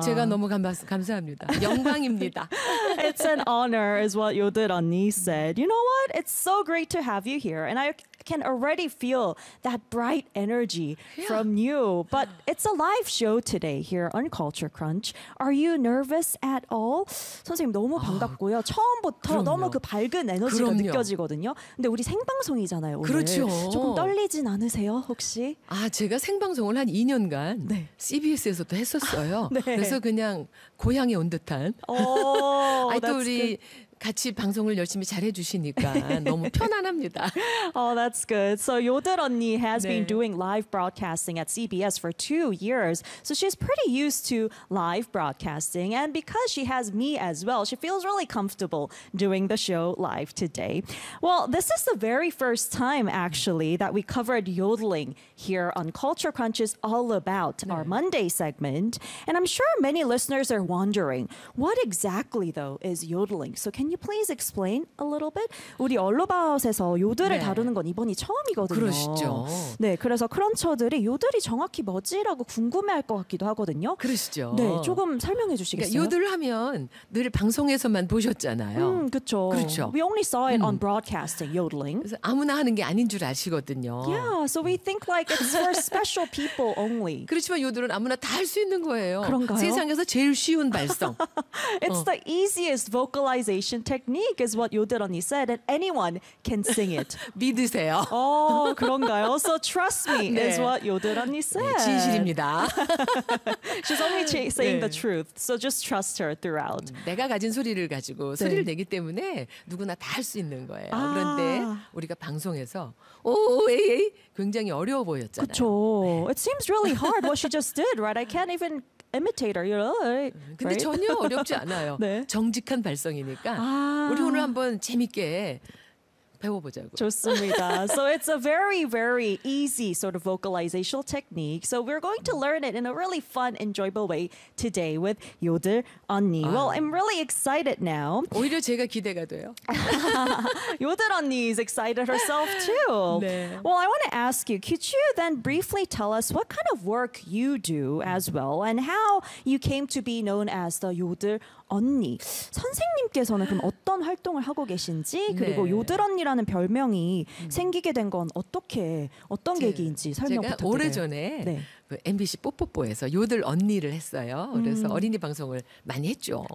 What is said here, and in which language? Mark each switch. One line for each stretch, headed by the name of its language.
Korean: 제가 너무 감사합니다. 영광입니다.
English: It's an honor is what Yodel Eunni said. You know what? It's so great to have you here. And I can already feel that bright energy from you. But it's a live show today here on Culture Crunch. Are you nervous at all?
Korean: 선생님 너무 반갑고요. 처음부터 그럼요. 너무 그 밝은 에너지가 그럼요. 느껴지거든요. 근데 우리 생방송이잖아요. 오늘. 그렇죠. 조금 떨리진 않으세요 혹시? 아 제가 생방송을 한 2년간 네. CBS에서도 했었어요. 아, 네. 그래서 그냥 고향에 온 듯한. 아이 또 우리 good. 같이 방송을 열심히 잘해 주시니까 너무 편안합니다.
English: Oh, that's good. So Yodel Eunni has 네. been doing live broadcasting at CBS for 2 years. So she's pretty used to live broadcasting. And because she has me as well, she feels really comfortable doing the show live today. Well, this is the very first time, actually, that we covered yodeling here on Culture Crunch's All About, 네. our Monday segment. And I'm sure many listeners are wondering, what exactly, though, is yodeling? So can you please explain a little bit?
Korean: 우리 All About에서 요들을 네. 다루는 건 이번이 처음이거든요. 그러시죠. 네, 그래서 크런처들이 요들이 정확히 뭐지라고 궁금해할 것 같기도 하거든요. 그러시죠. 네, 조금 설명해 주시겠어요? 그러니까 요들 하면 늘 방송에서만 보셨잖아요. 그렇죠.
English: We only saw it on broadcasting, yodeling.
Korean: 그래서 아무나 하는 게 아닌 줄 아시거든요.
English: Yeah, so we think like it's for special people only.
Korean: 그렇지만 요들은 아무나 다 할 수 있는 거예요. 그런가요? 세상에서 제일 쉬운 발성.
English: It's the easiest vocalization technique is what Yodel Eunni said, and anyone can sing it.
Korean: 믿으세요.
English: Oh,
Korean: 그런가요?
English: So trust me 네. is what Yodel Eunni said.
Korean: 네, 진실입니다.
English: She's only saying 네. the truth, so just trust her throughout.
Korean: 내가 가진 소리를 가지고 네. 소리를 내기 때문에 누구나 다 할 수 있는 거예요. 아. 그런데 우리가 방송에서 오에이 굉장히 어려워 보였잖아요. 그렇죠.
English: 네. It seems really hard what she just did, right? I can't even imitator, you know. Right?
Korean: 근데 전혀 어렵지 않아요. 네. 정직한 발성이니까. 아. 우리 오늘 한번 재밌게 배워보자고. 좋습니다.
English: So it's a very, very easy sort of vocalizational technique. So we're going to learn it in a really fun, enjoyable way today with Yodel Eunni. 아. Well, I'm really excited now.
Korean: 오히려 제가 기대가 돼요.
English: Yodel Eunni is excited herself too.
Korean: 네.
English: Well, I want to ask you, could you then briefly tell us what kind of work you do as well and how you came to be known as the Yodel Eunni?
Korean: 선생님께서는 그럼 어떤 활동을 하고 계신지 그리고 네. 요들 언니라는 별명이 생기게 된 건 어떻게 어떤 계기인지 설명 제가 부탁드려요. 제가 오래전에 네. MBC 뽀뽀뽀에서 요들 언니를 했어요. 그래서 어린이 방송을 많이 했죠.